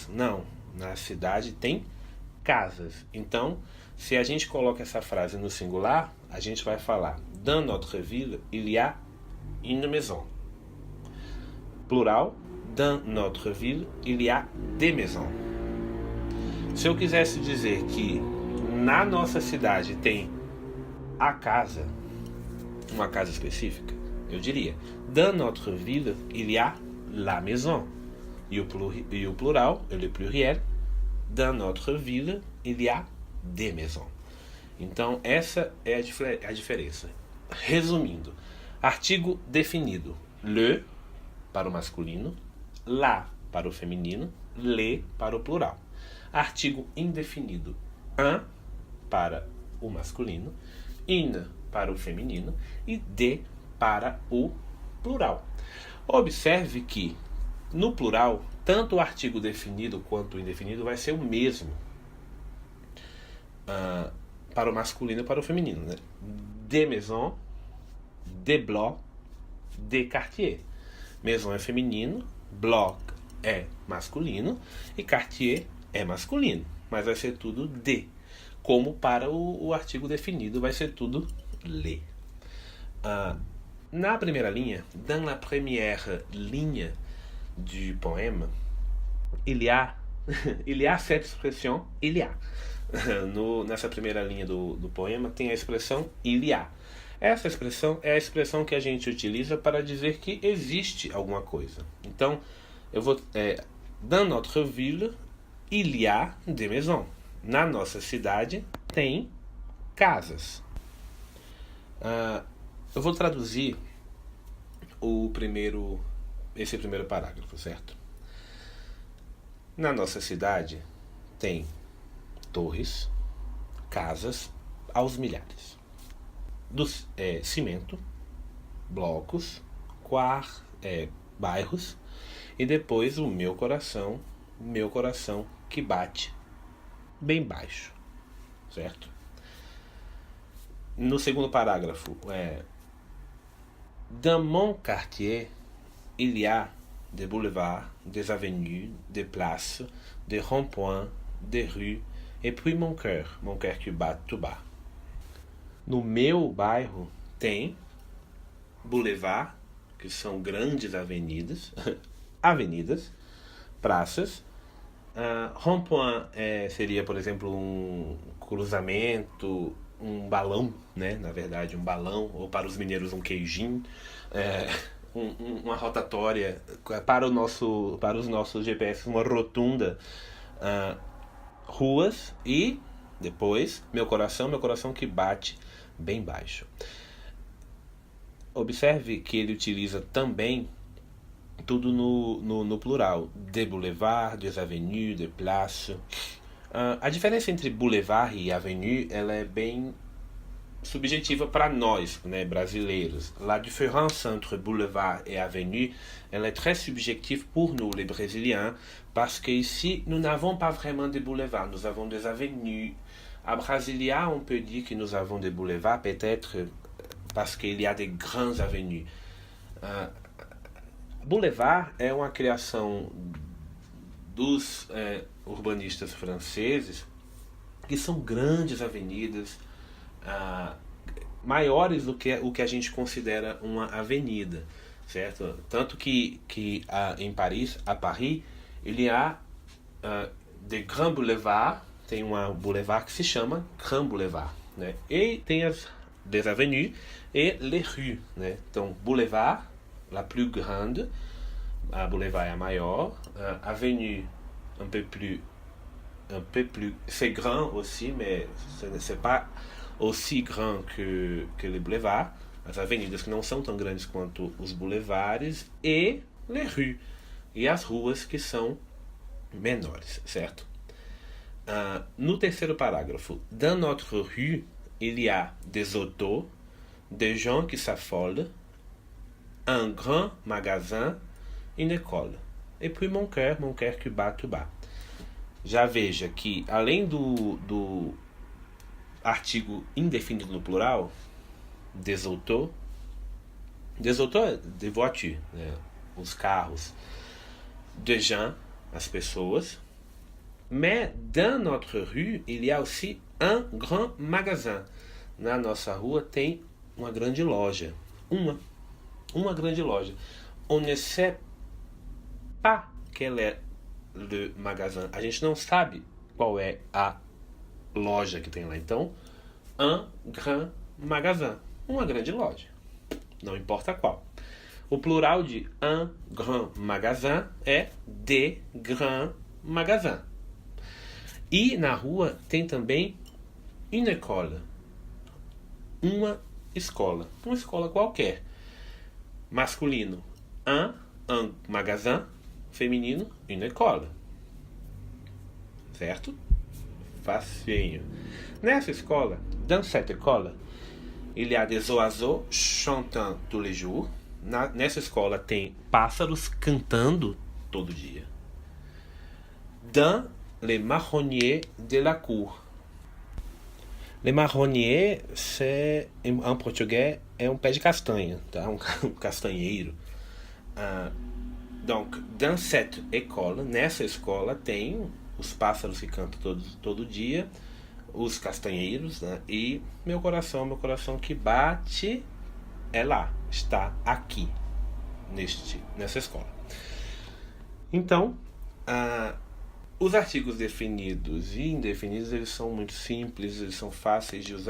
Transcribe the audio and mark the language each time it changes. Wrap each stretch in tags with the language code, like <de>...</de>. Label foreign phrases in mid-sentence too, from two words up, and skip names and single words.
<pt>Não, na cidade tem casas. Então, se a gente coloca essa frase no singular, a gente vai falar</pt> <fr>dans notre ville, il y a une maison. Plural, dans notre ville, il y a des maisons.</fr> <pt>Se eu quisesse dizer que na nossa cidade tem a casa, uma casa específica, eu diria</pt> <fr>dans notre ville, il y a la maison.</fr> <pt>E o plural,</pt> <fr>le pluriel, dans notre ville, il y a des maisons.</fr> <pt>Então, essa é a diferença. Resumindo, artigo definido: le para o masculino, la para o feminino, le para o plural. Artigo indefinido: un para o masculino, une para o feminino e de para o plural. Observe que no plural, tanto o artigo definido quanto o indefinido vai ser o mesmo para o masculino e para o feminino, né?</pt> <fr>Des maisons, des blocs, des quartiers.</fr> <pt>Maison é feminino, bloc é masculino e quartier é masculino, mas vai ser tudo de. Como para o artigo definido vai ser tudo le. Na primeira linha,</pt> <fr>dans la première ligne du poème, il y a cette expression, il y a.</fr> <pt>Nessa primeira linha do poema tem a expressão</pt> <fr>il y a.</fr> <pt>Essa expressão é a expressão que a gente utiliza para dizer que existe alguma coisa. Então,</pt> <fr>dans notre ville, il y a des maisons.</fr> <pt>Na nossa cidade tem casas. Eu vou traduzir esse primeiro parágrafo, certo? Na nossa cidade tem torres, casas aos milhares. Cimento, blocos, bairros e depois o meu coração que bate bem baixo, certo? No segundo parágrafo,</pt> <fr>dans mon quartier, il y a des boulevards, des avenues, des places, des ronds-points, des rues, et puis mon cœur que bat tout bas.</fr> <pt>No meu bairro tem boulevard, que são grandes avenidas, praças. Rond-point seria, por exemplo, um cruzamento, um balão, né? Na verdade, um balão, ou para os mineiros, um queijinho. uma rotatória para os nossos GPS, uma rotunda, ruas e depois meu coração que bate bem baixo. Observe que ele utiliza também tudo no plural.</pt> <fr>Des boulevards, des avenues, des places.</fr> <pt>A diferença entre boulevard e avenue, ela é bem subjetiva para nós, né, brasileiros.</pt> <fr>La différence entre boulevard et avenue, elle est très subjective pour nous, les Brésiliens, parce que ici, nous n'avons pas vraiment de boulevards, nous avons des avenues. À Brasilia, on peut dire que nous avons des boulevards, peut-être parce qu'il y a des grandes avenues.</fr> <pt>Boulevard é uma criação dos urbanistas franceses, que são grandes avenidas, maiores do que o que a gente considera uma avenida, certo? Tanto que em Paris,</pt> <fr>à Paris, il y a des grands boulevards,</fr> <pt>tem uma boulevard que se chama Grand Boulevard, né? E tem</pt> <fr>des avenues et les rues,</fr> <pt>né? Então, boulevard,</pt> <fr>la plus grande,</fr> <pt>a boulevard é a maior,</pt> <fr>avenue un peu plus, c'est grand aussi, mais c'est pas aussi grand que les boulevards,</fr> <pt>as avenidas que não são tão grandes quanto os boulevards, e</pt> <fr>les rues,</fr> <pt>e as ruas que são menores, certo? No terceiro parágrafo,</pt> <fr>dans notre rue, il y a des autos, des gens qui s'affolent, un grand magasin, une école. Et puis mon cœur que bat tout bas.</fr> <pt>Já veja que, além do artigo indefinido no plural,</pt> <fr>des autos é des voitures,</fr> <pt>né? Os carros,</pt> <fr>des gens,</fr> <pt>as pessoas.</pt> <fr>Mais dans notre rue, il y a aussi un grand magasin.</fr> <pt>Na nossa rua tem uma grande loja. Uma grande loja.</pt> <fr>On ne sait pas quel est le magasin.</fr> <pt>A gente não sabe qual é a loja que tem lá. Então,</pt> <fr>un grand magasin.</fr> <pt>Uma grande loja. Não importa qual. O plural de</pt> <fr>un grand magasin</fr> <pt>é</pt> <fr>des grands magasins.</fr> <pt>E na rua tem também</pt> <fr>une école.</fr> <pt>Uma escola. Uma escola qualquer. Masculino,</pt> <fr>un magasin.</fr> <pt>Feminino,</pt> <fr>une école.</fr> <pt>Certo? Facinho. Nessa escola,</pt> <fr>dans cette école, il y a des oiseaux chantant tous les jours. Nessa escola tem pássaros cantando todo dia. Dans les marronniers de la cour. Les marronniers, c'est,</fr> <pt>em português, é um pé de castanha, tá? Um castanheiro.</pt> <fr>Donc, dans cette école,</fr> <pt>nessa escola, tem os pássaros que cantam todo dia, os castanheiros, né? E meu coração que bate é lá, está aqui, nessa escola. Então, os artigos definidos e indefinidos, eles são muito simples, eles são fáceis de usar.</pt>